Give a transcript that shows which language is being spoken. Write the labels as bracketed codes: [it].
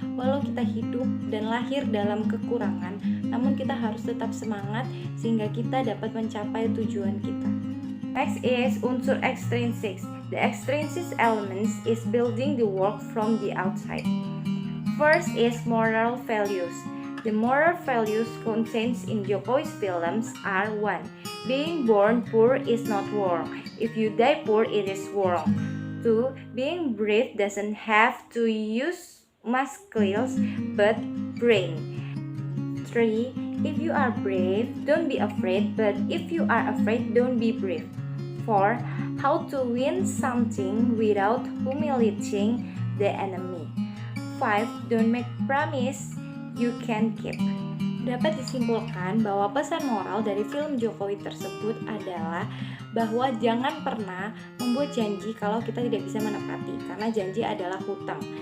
[id] Walau kita hidup dan lahir dalam kekurangan, namun kita harus tetap semangat sehingga kita dapat mencapai tujuan kita. [en] Next is unsur extrinsic. The extrinsic elements is building the work from the outside. First is moral values. The moral values contained in Jokowi's films are 1. Being born poor is not wrong. If you die poor, it is wrong. 2. Being brave doesn't have to use muscles but brain. 3. If you are brave, don't be afraid, but if you are afraid, don't be brave. 4. How to win something without humiliating the enemy. 5. Don't make promise you can keep. [id] Dapat disimpulkan bahwa pesan moral dari film Jokowi tersebut adalah bahwa jangan pernah membuat janji kalau kita tidak bisa menepati, karena janji adalah hutang.